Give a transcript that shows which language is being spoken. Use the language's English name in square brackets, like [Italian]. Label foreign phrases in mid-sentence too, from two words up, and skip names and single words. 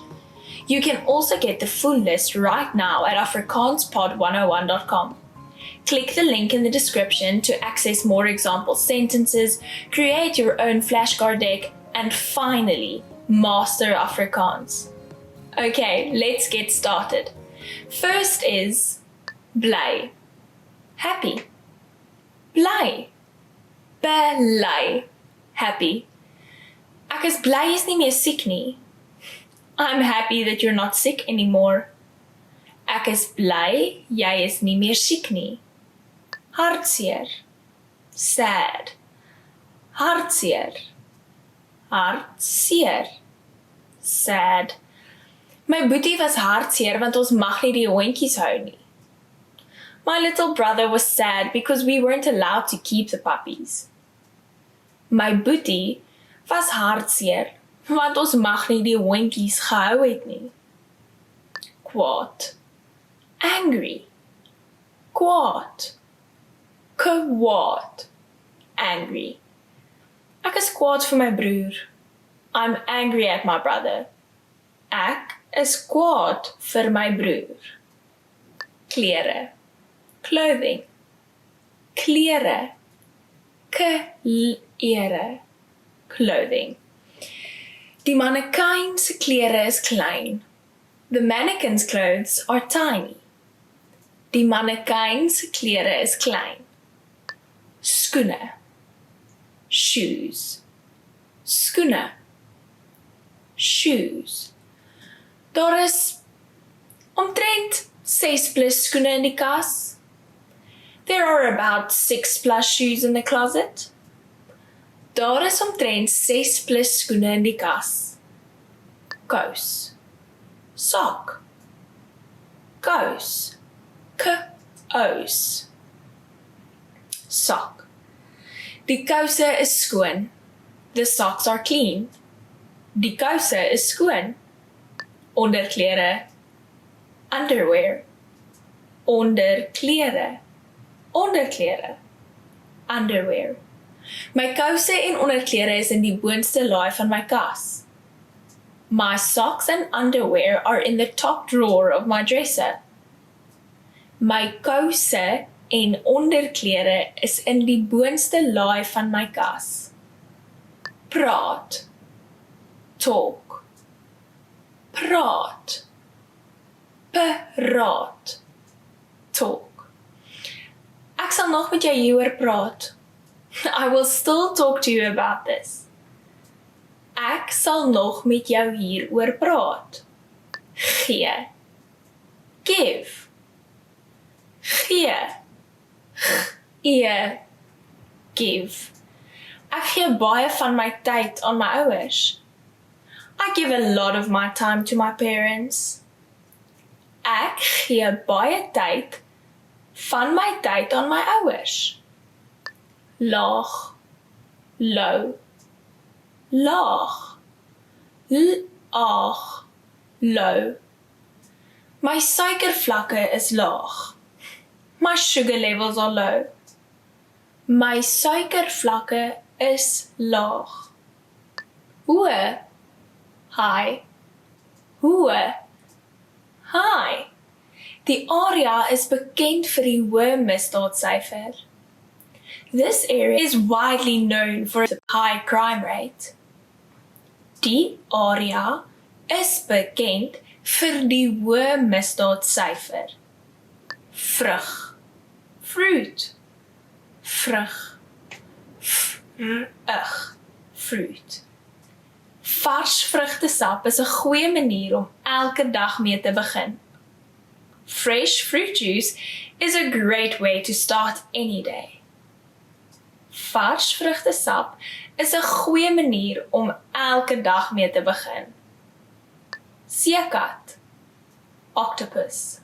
[English] You can also get the full list right now at afrikaanspod101.com. Click the link in the description to access more example sentences, create your own flashcard deck, and finally, master Afrikaans. Okay, let's get started. First is bly. Happy. Bly. [Afrikaans] Bly. Happy. Ek is bly jy's nie meer siek nie. [English] I'm happy that you're not sick anymore. [Afrikaans] Ek is bly jy is nie meer siek nie. Hartseer. Sad. Hartseer. Hartseer. [English] Sad. [Afrikaans] My boetie was hartseer want ons mag nie die hondjies hou nie. [English] My little brother was sad because we weren't allowed to keep the puppies. [Afrikaans] My boetie was hartseer want ons mag nie die hondjies gehou het nie. Kwaad. Angry. Kwaad. Kwaad. Angry. Ek is kwaad vir my broer. [English] I'm angry at my brother. [Afrikaans] Ek is kwaad vir my broer. Klere. Clothing. Klere. Klere. Clothing. Die mannequin se klere is klein. [English] The mannequin's clothes are tiny. [Afrikaans] Die mannequin se klere is klein. Skoene. Shoes. Skoene. Shoes. Daar is omtrent 6 plus skoene in die kas. [English] There are about 6 plus shoes in the closet. [Afrikaans] Daar is omtrent 6 plus skoene in die kas. Kous. Sock. Kous. Kous. Sock. Die kouse is skoon. [English] The socks are clean. [Afrikaans] Die kouse is skoon. Onderklere. Underwear. Onderklere. Onderklere. [English] Underwear. [Afrikaans] My kouse en onderklere is in die boonste laai van my kas. [English] My socks and underwear are in the top drawer of my dresser. [Afrikaans] My kouse en onderklere is in die boonste laai van my kas. Praat. Talk. Praat. Praat. [English] Talk. [Afrikaans] Ek sal nog met jou hieroor praat. [English] I will still talk to you about this. [Afrikaans] Ek sal nog met jou hieroor praat. Gee. Give. Gee. Give. Ek gee baie van my tyd aan my ouers. [English] I give a lot of my time to my parents. [Afrikaans] Ek gee baie tyd van my tyd aan my ouers. Laag. Low. Laag. Laag. [English] Low. [Afrikaans] My suikervlakke is laag. [English] My sugar levels are low. [Afrikaans] My suikervlakke is laag. Hoë. High. Hoë. High. Die area is bekend vir die hoë misdaadsyfer. [English] This area is widely known for its high crime rate. [Afrikaans] Die area is bekend vir die hoë misdaadsyfer. Vrug. Fruit. Vrug. Fruit. Vars vrugtesap is 'n goeie manier om elke dag mee te begin. [English] Fresh fruit juice is a great way to start any day. [Afrikaans] Vars vrugtesap is 'n goeie manier om elke dag mee te begin. Seekat. Octopus.